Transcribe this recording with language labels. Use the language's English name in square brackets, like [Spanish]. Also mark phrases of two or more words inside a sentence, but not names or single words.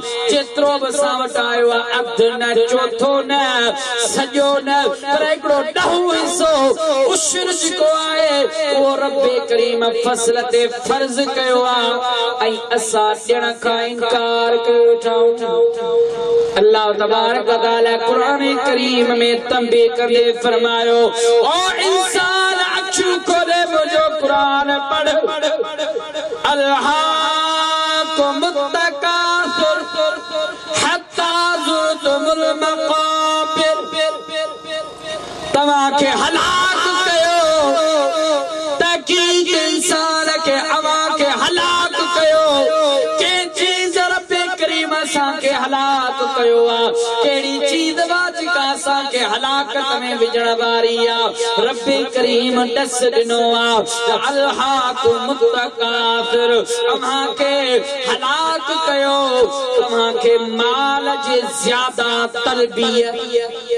[Sindhi] जेतिरो बि असां वटि आयो आहे अधु न चोथो न सॼो न पर हिकिड़ो ॾहों हिसो उश्र जेको आहे उहो रब करीम फसल ते फर्ज़ कयो आहे ऐं असां ॾियण खां इनकार कयो वेठा [Arabic] الله تبارك وتعالى [Sindhi] कुरान करीम में तंबीह कंदे फरमायो ओ इंसान अखियूं खोले मुंहिंजो कुरान पढ़ [Arabic] ألهاكم التكاثر حتى زرتم المقابر [Sindhi] तव्हांखे हलाक कयो तहक़ीक़ इंसान खे अवां खे हलाक कयो कंहिं चीज़ रब करीम असांखे हलाक कयो आहे कहिड़ी चीज़ जेका असांखे हलाकत में विझण वारी आहे रब करीम ॾस ॾिनो आहे [Arabic] ألهاكم التكاثر [Sindhi] तव्हांखे हलाक कयो तव्हांखे माल जे ज़्यादा तलबीअ